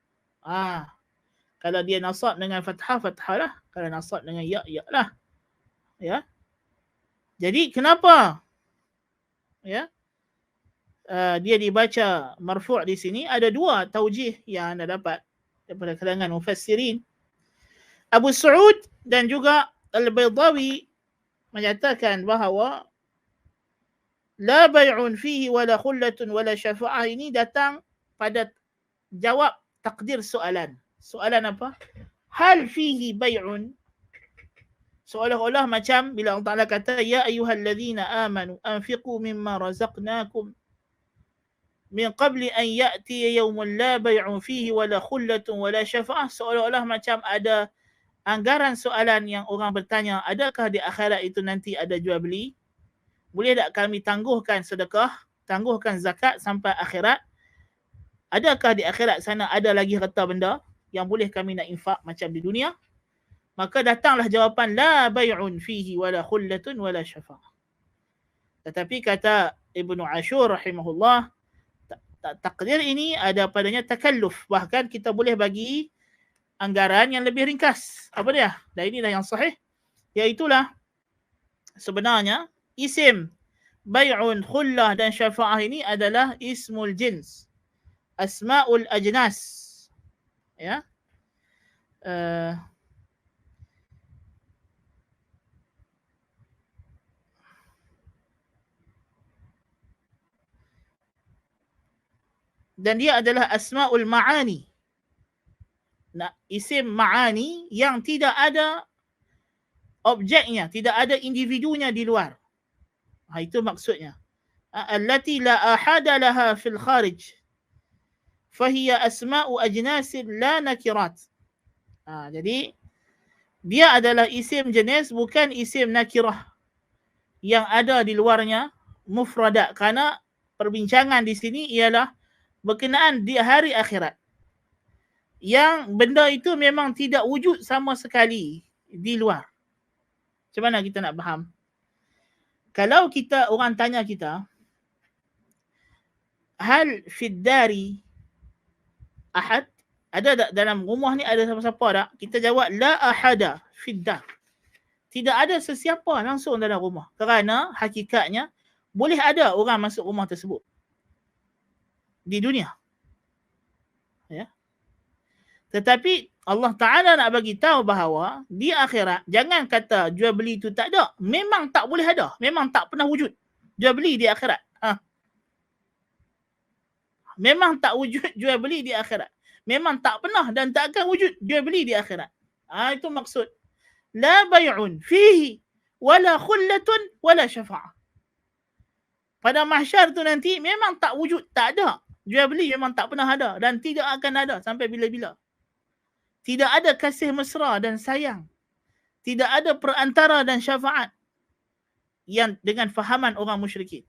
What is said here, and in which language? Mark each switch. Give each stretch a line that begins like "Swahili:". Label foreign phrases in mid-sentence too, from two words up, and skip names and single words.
Malay: Kalau dia nasab dengan fathah, fathah lah. Kalau nasab dengan ya, ya lah. Ya. Jadi kenapa ya dia dibaca marfu' di sini? Ada dua taujih yang anda dapat daripada kalangan mufassirin. Abu Sa'ud dan juga Al-Baydawi menyatakan bahawa
Arabic: لا بيع فيه ولا خلة ولا شفاعة
Malay: ini datang pada jawab takdir soalan. Soalan apa?
Arabic: هل فيه بيع?
Malay: Seolah-olah macam bila Allah Ta'ala kata
Arabic: يا أيها الذين آمنوا أنفقوا مما رزقناكم من قبل أن يأتي يوم لا بيع فيه ولا خلة ولا شفاعة.
Malay: Seolah-olah macam ada anggaran soalan yang orang bertanya, adakah di akhirat itu nanti ada jual beli? Boleh tak kami tangguhkan sedekah, tangguhkan zakat sampai akhirat? Adakah di akhirat sana ada lagi harta benda yang boleh kami nak infak macam di dunia? Maka datanglah jawapan
Arabic: لا بيع فيه ولا خلة ولا شفاعة.
Malay: Tetapi kata Ibnu Ashur rahimahullah, takdir ini ada padanya takalluf. Bahkan kita boleh bagi anggaran yang lebih ringkas. Apa dia? Dan inilah yang sahih. Iaitulah sebenarnya isim bay'un, khullah dan syafa'ah ini adalah
Arabic: اسم الجنس. أسماء الأجناس. Ya.
Malay: Dan dia adalah
Arabic: أسماء المعاني.
Malay: Nah, isim ma'ani yang tidak ada objeknya, tidak ada individunya di luar. Itu maksudnya.
Arabic: التي لا آحاد لها في الخارج. فهي أسماء أجناس لا نكرات.
Malay: Jadi dia adalah isim jenis, bukan isim nakirah yang ada di luarnya, mufradat. Kerana perbincangan di sini ialah berkenaan di hari akhirat, yang benda itu memang tidak wujud sama sekali di luar. Macam mana kita nak faham? Kalau kita, orang tanya kita,
Arabic: هل في الدار أحد?
Malay: Ada tak dalam rumah ni ada siapa-siapa tak? Kita jawab
Arabic: لا أحد في الدار.
Malay: Tidak ada sesiapa langsung dalam rumah. Kerana hakikatnya boleh ada orang masuk rumah tersebut di dunia. Ya. Tetapi Allah Ta'ala nak bagi tahu bahawa di akhirat, jangan kata jual beli itu tak ada. Memang tak boleh ada. Memang tak pernah wujud jual beli di akhirat. Memang tak wujud jual beli di akhirat. Memang tak pernah dan tak akan wujud jual beli di akhirat. Itu maksud.
Arabic: لا بيع فيه ولا خلة ولا شفاعة.
Malay: Pada mahsyar tu nanti memang tak wujud, tak ada. Jual beli memang tak pernah ada dan tidak akan ada sampai bila-bila. Tidak ada kasih mesra dan sayang. Tidak ada perantara dan syafaat yang dengan fahaman orang musyrikin.